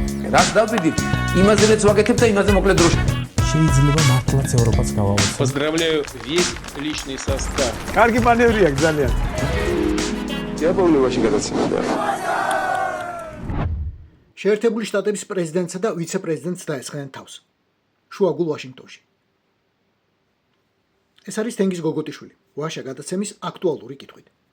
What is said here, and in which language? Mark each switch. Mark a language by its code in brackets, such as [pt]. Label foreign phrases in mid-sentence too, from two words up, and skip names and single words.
[ka] რას დავდივით, იმაზეც ვაკეთებ და იმაზე მოკლედ დროში. შეიძლება მართლაც ევროპას გავავოცოთ. [ru] Поздравляю весь личный состав. [ka] კარგი მანევრია ძალიან. იაპონიაში გადაცემდა. შეერთებული შტატების პრეზიდენტსა და ვიცე-პრეზიდენტს დაესხნენ თავს. შუაგულ ვაშინგტონში. ეს არის თენგიზ გოგოტიშვილი, ვაშა გადაცემის აქტუალური კითხვით.